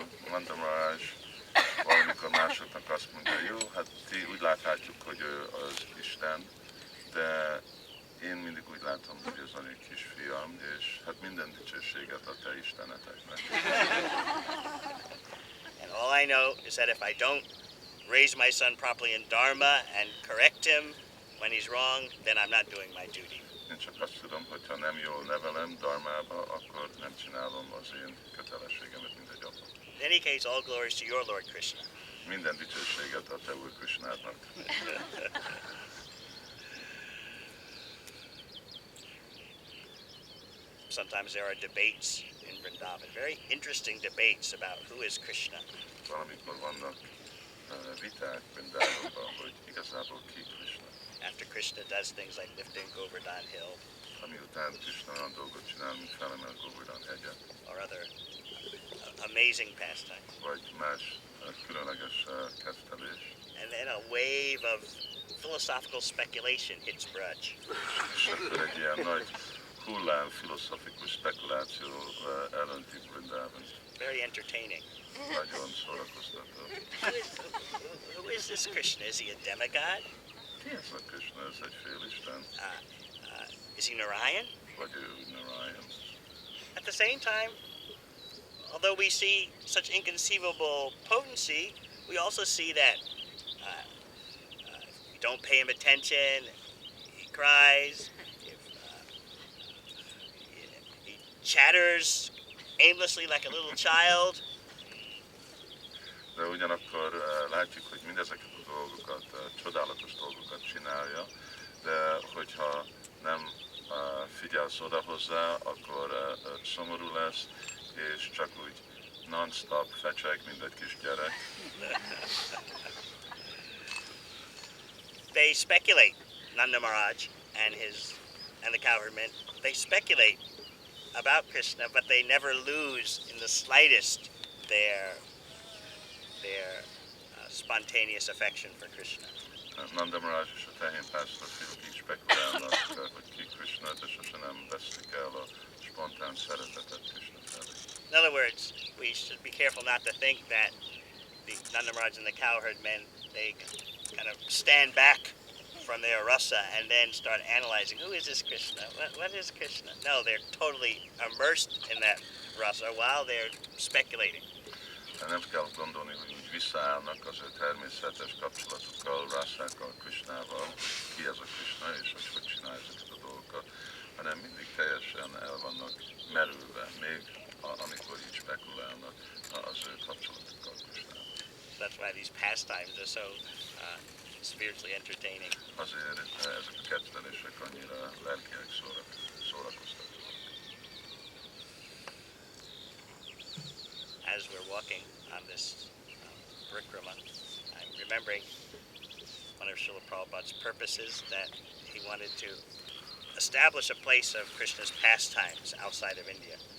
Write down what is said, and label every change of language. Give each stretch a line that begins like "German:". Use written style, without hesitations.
Hungarian: Nanda Maharaj valamikor másoknak azt mondja, jó, hát ti úgy láthatjuk, hogy ő az Isten, de én mindig úgy látom, hogy ez az én kisfiam, és hát minden dicsőséget a te isteneteknek.
English: And all I know is that if I don't raise my son properly in Dharma and correct him when he's wrong, then I'm not doing my duty.
Hungarian: Én csak azt tudom, hogy ha nem jól nevelem Dharmába, akkor nem csinálom az én kötelességemet, mint egy apa.
English: In any case, all glories to your Lord Krishna.
Hungarian: Minden dicsőséget a te Úr Krishnádnak.
English: Sometimes there are debates in Vrindavan, very interesting debates about who is Krishna.
Hungarian: Valamikor vannak viták Vrindávonban, hogy igazából ki Krishna.
English: After Krishna does things like lifting Govardhan Hill
Hungarian: Ami után Krishna olyan dolgot csinál, mint felemel Govardhan hegyet,
English: or other amazing pastimes.
Hungarian: vagy más különleges kezdelés.
English: And then a wave of philosophical speculation hits Vraj.
Hungarian: És akkor egy ilyen nagy hullám filozofikus spekuláció elönti Vrindávont.
English: Very entertaining.
Hungarian: Nagyon szórakoztató.
English: Who is this Krishna? Is he a demigod?
Hungarian: Ki ez a Krishna? Ez egy félisten?
English: Is he Narayan?
Hungarian: Vagy ő Narayan?
English: At the same time, although we see such inconceivable potency, we also see that if you don't pay him attention, he cries, if, he chatters aimlessly like a little child.
Hungarian: De ugyanakkor látjuk, hogy mindezeket a dolgokat, csodálatos dolgokat csinálja, de hogyha nem figyelsz oda hozzá, akkor szomorú lesz, és csak úgy non-stop fecseg, mint egy kis gyerek.
English: They speculate, Nanda Maharaj and the cowherdmen, they speculate about Krishna, but they never lose in the slightest their spontaneous affection for Krishna.
Hungarian: Nanda Maharaj és a tehénpásztor fiúk így spekulálnak, hogy ki Krishna, de sose nem vesztik el a spontán szeretetet Krishna felé.
English: In other words, we should be careful not to think that the Nanda Maharaj and the cowherd men, they kind of stand back from their rasa and then start analyzing, who is this Krishna? What is Krishna? No, they're totally immersed in that rasa while they're speculating.
Hungarian: De nem kell gondolni, hogy úgy visszaállnak az ő természetes kapcsolatukkal, rászákkal, Krishnával, ki ez a Krishna, és hogy csinálja ezeket a dolgokat, hanem mindig teljesen el vannak merülve, még amikor így spekulálnak az ő kapcsolatukkal Krishnával.
English: That's why these pastimes are so spiritually entertaining.
Hungarian: Azért ezek a kezdenések annyira lelkileg szórakoztatóak.
English: As we're walking on this Parikrama, I'm remembering one of Srila Prabhupada's purposes that he wanted to establish a place of Krishna's pastimes outside of India.